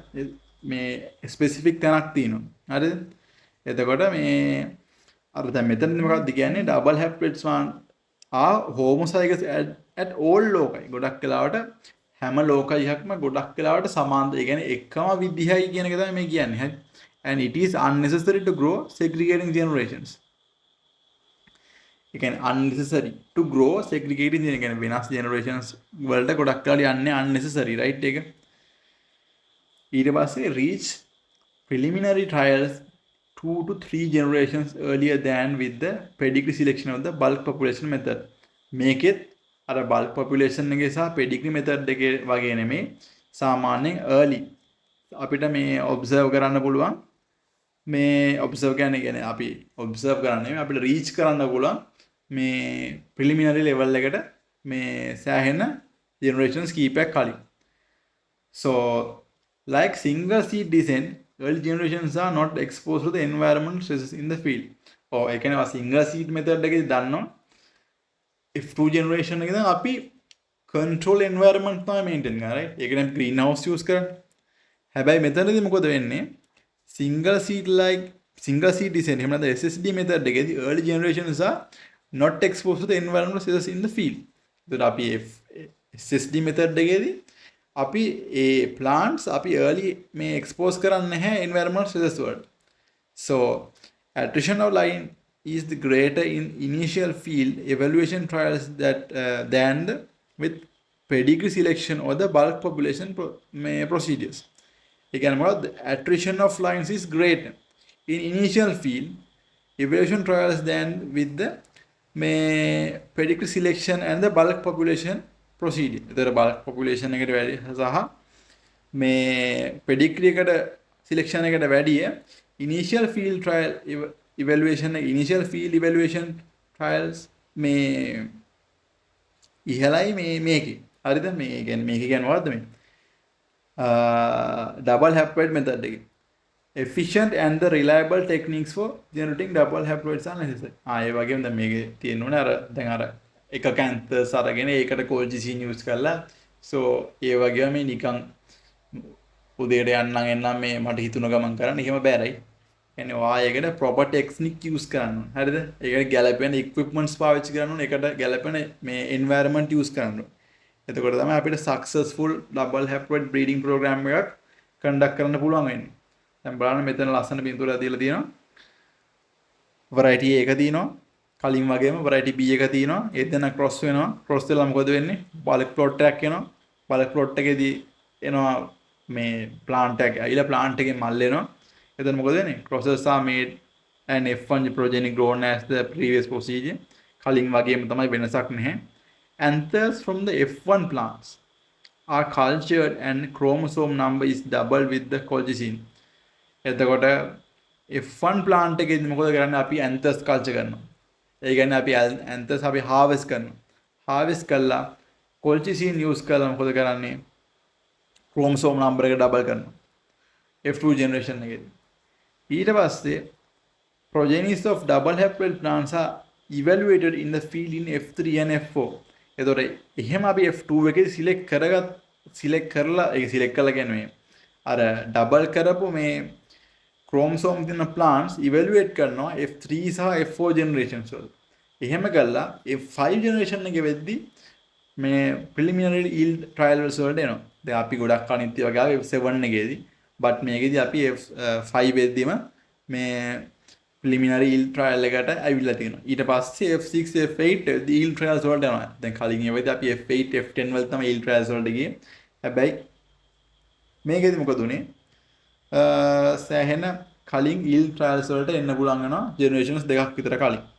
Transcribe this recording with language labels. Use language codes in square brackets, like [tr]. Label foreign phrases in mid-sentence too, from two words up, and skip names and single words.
[si] මේ specific තැනක් තියෙනවා. හරිද? එතකොට මේ අර දැන් මෙතනදී මොකක්ද කියන්නේ [en] double haploid plant are homozygous at all loci. [si] ගොඩක් වෙලාවට හැම loci එකක්ම ගොඩක් වෙලාවට සමානද. ඒ කියන්නේ එකම විදිහයි කියන එක තමයි මේ කියන්නේ. හරි. [en] And it is unnecessary to grow segregating generations. [si] ඒ කියන්නේ [en] unnecessary to grow segregating [si] කියන කියන්නේ වෙනස් generations වලට ගොඩක් වෙලාවට යන්නේ unnecessary, right? ඒක ඊට පස්සේ [en] reach preliminary trials 2 to 3 generations earlier than with the pedigree selection of the bulk population method. [si] මේකෙත් අර [en] bulk population [si] එකේ සහ [en] pedigree method [si] එකේ වගේ නෙමෙයි සාමාන්‍යයෙන් early අපිට මේ observe කරන්න පුළුවන්. මේ observe කියන්නේ අපි observe කරන්නේ නෙමෙයි අපිට reach කරන්න පුළුවන් මේ [en] preliminary level [si] එකට මේ සෑහෙන generations කීපයක් කලින්. [en] So like single seed descent, early generations are not exposed to the environmental stresses in the field. [si] Oh, ඒ කියන්නේ [en] single seed method [si] එකේදී දන්නවා F2 generation එකේ දැන් අපි [en] control environment [si] තමයි maintain කරන්නේ, right? ඒක නම් [en] greenhouse use [si] කරන්නේ. හැබැයි මෙතනදී මොකද වෙන්නේ? [en] single seed descent [si] එහෙම නැත්නම් [en] SSD method එකේදී early generations are not exposed to the environmental stresses in the field. [si] ඒතර අපි [en] SSD method [si] එකේදී අපි ඒ plants අපි early මේ expose කරන්නේ නැහැ [en] environmental stresses [si] වලට. [en] So attrition of line is the greater in initial field evaluation trials that than with pedigree selection or the bulk population procedures. [si] ඒ කියන්නේ මොකද්ද? [en] attrition of lines is greater in initial field evaluation trials than with the pedigree selection and the bulk population procedure. [si] ඒතර [en] bulk population [si] එකට වැඩි සහ මේ pedigree එකට selection එකට වැඩිය [en] initial field trial evaluation trials [si] මේ ඉහළයි මේකේ. හරිද? මේ කියන්නේ මේක කියන්නේ මොකද්ද මේ? [en] Double haploid method එකේ. Efficient and the reliable techniques for generating double haploids are necessary. [si] ඒ වගේම දැන් මේකේ තියෙනුනේ අර දැන් අර එක කැන්තර්ස් අරගෙන ඒකට [en] colchicine use [si] කරලා so ඒ වගේම මේ නිකන් උදේට යන්නම් එන්නම් මේ මට හිතුණ ගමන් කරන්න එහෙම බෑරයි. කියන්නේ ඔයායකට [en] proper technique use [si] කරන්න ඕනේ. හරිද? ඒකට ගැළපෙන equipments පාවිච්චි කරන්න ඕනේ. ඒකට ගැළපෙන මේ [en] environment use [si] කරන්න ඕනේ. එතකොට තමයි අපිට [en] successful double haploid breeding program [si] එකක් conduct කරන්න පුළුවන් වෙන්නේ. දැන් බලන්න මෙතන ලස්සන පින්තූරයක් දීලා තියෙනවා. [en] variety A [si] එක තියෙනවා. කලින් වගේම [en] variety B [si] එක තියෙනවා. ඒ දෙන්න cross වෙනවා. cross වෙලා මොකද වෙන්නේ? [en] bulk plot [si] එකක් එනවා. [en] bulk plot [si] එකේදී එනවා මේ plant එක. ඊළ plant එකේ මල් එනවා. එතන මොකද වෙන්නේ? [en] crosses are made and F1 progeny grown as the previous procedure. [si] කලින් වගේම තමයි වෙනසක් නැහැ. [en] Anthers from the F1 plants are cultured and chromosome number is double with the colchicine. [si] එතකොට F1 plant එකේදී මොකද කරන්නේ? අපි [en] anthers culture [si] කරනවා. ඒ කියන්නේ අපි anthers අපි harvest කරනවා. harvest කළා colchicine use කරලා මොකද කරන්නේ? [en] chromosome number [si] එක double කරනවා. F2 generation එකේදී. ඊට පස්සේ [en] progenies of double haploid plants are evaluated in the field in F3 and F4. [si] එතකොට එහෙම අපි F2 එකේ select කරලා ඒක select කළා කියන්නේ අර double කරපු මේ chromosome තියෙන [en] plants evaluate [si] කරනවා F3 සහ F4 generations වල. එහෙම කළා F5 generation එකේ වෙද්දි මේ [en] preliminary yield trial [si] වලට එනවා. දැන් අපි ගොඩක් අනිත්‍ය වගේ ආවේ F7 එකේදී. but මේකේදී අපි F5 වෙද්දිම මේ [en] preliminary yield trial [si] එකට ඇවිල්ලා තියෙනවා. ඊට පස්සේ F6 F8 [en] yield trials [si] වලට යනවා. දැන් කලින් ඒවෙදී අපි F8 F10 වල තමයි [en] yield trials [si] වලට ගියේ. හැබැයි මේකේදී මොකද උනේ? සෑහෙන කලින් [en] yield trials [si] වලට එන්න පුළුවන් වෙනවා generations දෙකක් විතර කලින්.